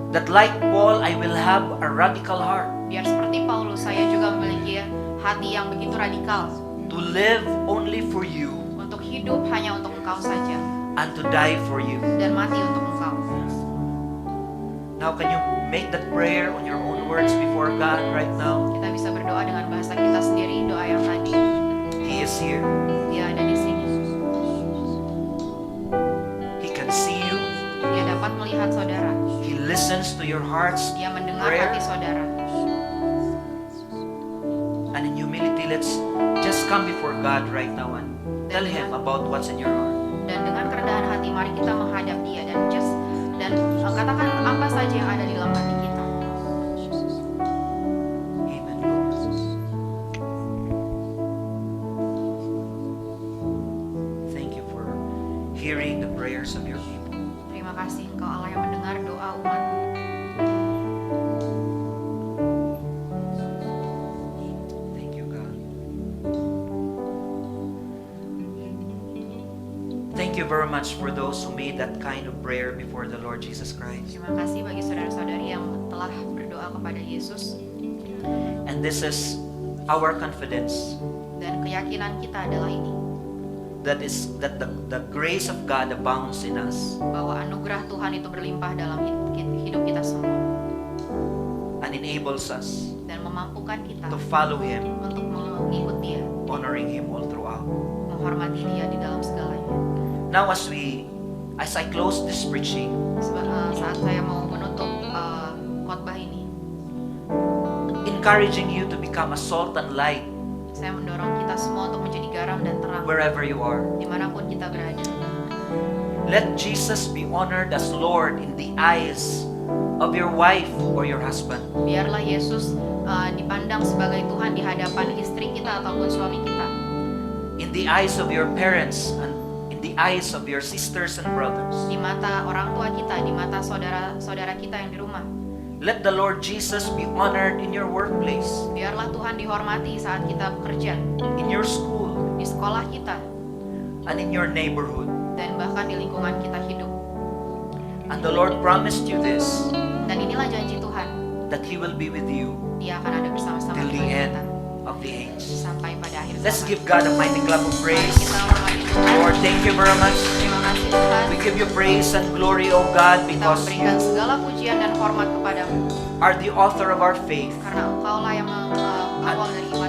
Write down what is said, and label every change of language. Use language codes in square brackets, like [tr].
[en] that like Paul, I will have a radical heart [id] biar seperti Paulus, saya juga memiliki hati yang begitu radikal [en] to live only for you [id] untuk hidup hanya untuk Engkau saja [en] and to die for you. [id] dan mati untuk Engkau. [en] Now can you make that prayer on your own words before God right now? [id] Kita bisa berdoa dengan bahasa kita sendiri, doa yang tadi. [en] He is here. [id] Dia ada di sini. [en] He can see you. [id] Dia dapat melihat saudara. [en] He listens to your heart's [id] Dia mendengar [en] prayer. [id] hati saudara. [en] And in humility, let's just come before God right now and tell Him about what's in your heart. [id] Dan dengan kerendahan hati, mari kita menghadap Dia dan katakan apa saja yang ada di dalam hati kita. [en] Amen, Lord. Thank you for hearing the prayers of your people. [id] Terima kasih Engkau Allah yang mendengar doa umat. [en] Thank you, God. Thank you very much for those who made that kind of prayer before the Lord Jesus Christ. [id] Terima kasih bagi saudara-saudari yang telah berdoa kepada Yesus. [en] And this is our confidence [id] Dan keyakinan kita adalah ini, [en] that the grace of God abounds in us [id] bahwa anugerah Tuhan itu berlimpah dalam hidup kita semua [en] and enables us [id] dan memampukan kita [en] to follow Him, [id] untuk mengikut Dia, [en] honoring Him all throughout. [id] menghormati Dia di dalam segalanya. [en] Now as I close this preaching, [id] Saat saya mau menutup khotbah ini, [en] encouraging you to become a salt and light [id] saya mendorong kita semua untuk menjadi garam dan terang [en] wherever you are. [id] dimanapun kita berada. [en] Let Jesus be honored as Lord in the eyes of your wife or your husband. [id] Biarlah Yesus dipandang sebagai Tuhan di hadapan istri kita ataupun suami kita, [en] In the eyes of your parents and in the eyes of your sisters and brothers. [id] di mata orang tua kita, di mata saudara-saudara kita yang di rumah. [en] Let the Lord Jesus be honored in your workplace, [id] Biarlah Tuhan dihormati saat kita bekerja, [en] in your school, [id] di sekolah kita, [en] and in your neighborhood. [id] dan bahkan di lingkungan kita hidup. [en] And the Lord promised you this, [id] Dan inilah janji Tuhan, [en] that He will be with you [id] Dia akan ada bersama-sama [en] till the [id] dengan [en] end [id] kita [en] of the age. [id] sampai pada akhir [en] Let's [id] zaman. [en] give God a mighty clap of [id] Mari [en] praise. [id] kita hormati Tuhan. [en] Lord, thank you very much. [id] Terima kasih Tuhan. [en] We give you praise and glory, O God, [id] Kita [en] because [id] memberikan [en] you [id] segala pujian dan hormat kepadamu, [en] are the author of our faith [id] karena Engkaulah yang awal dari iman